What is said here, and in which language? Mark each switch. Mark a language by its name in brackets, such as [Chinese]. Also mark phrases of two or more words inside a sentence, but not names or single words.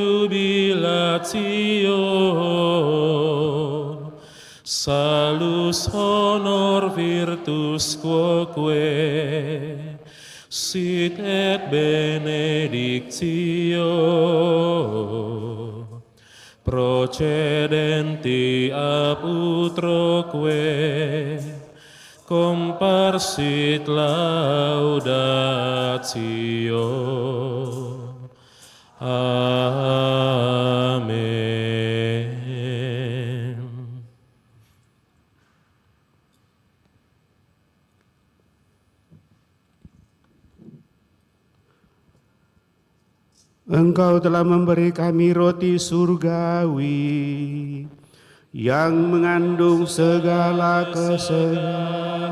[Latin] jubilatio, salus honor virtus quoque sit et benedictio procedenti ab utroque comparsit laudatio. Amen. [Indonesian] Engkau telah memberi kami roti surgawi yang mengandung segala kesegaran.